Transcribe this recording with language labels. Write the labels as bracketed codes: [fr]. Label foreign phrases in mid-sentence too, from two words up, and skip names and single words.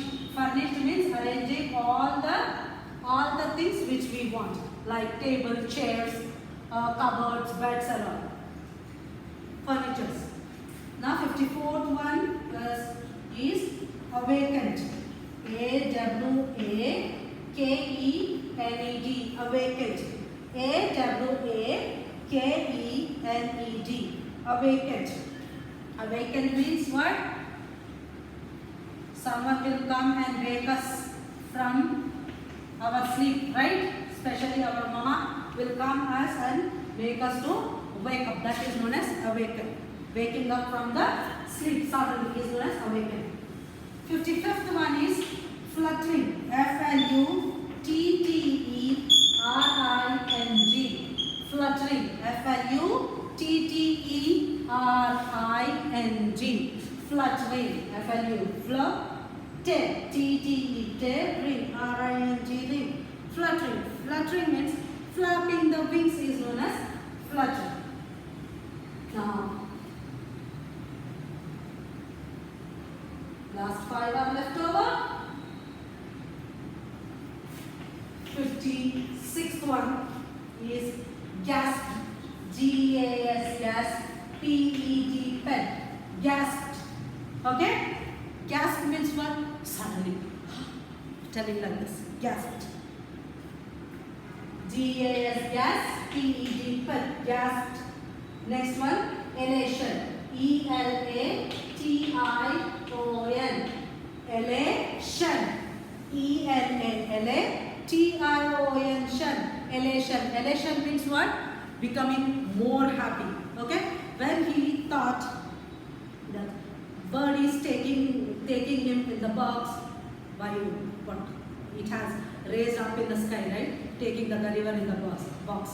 [en] Furnished means arranging all the things which we want, like table, chairs, cupboards, beds and all. Furnitures. Now 54th one is awakened. A-W-A-K-E-N-E-D, awakened. A-W-A-K-E-N-E-D, awakened. Awakened means what? Someone will come and wake us from our sleep, right? Especially our mama will come us and make us to wake up. That is known as awaken. Waking up from the sleep suddenly is known as awaken. 55th one is fluttering. F-L-U-T-T-E-R-I-N-G. Fluttering. F-L-U-T-T-E-R-I-N-G. Fluttering. F-L-U. T-T-E. Ring. R-I-N-G. Ring. Fluttering. Fluttering means flapping the wings is known as fluttering. Now, last 5 are left over. 56th one is gasp. G-A-S, gasp. P-E-D, pet. Gasped. Okay? Gasp means what? Suddenly. Telling like this. Gasped. G-A-S, gasp. P-E-D, pet. Gasped. Next one, elation. E-L-A-T-I-O-N. Elation. E-L-A-T-I-O-N. Elation. Elation means what? Becoming more happy. Okay? When he thought that bird is taking him in the box by what? It has raised up in the sky, right? Taking the Gulliver in the box.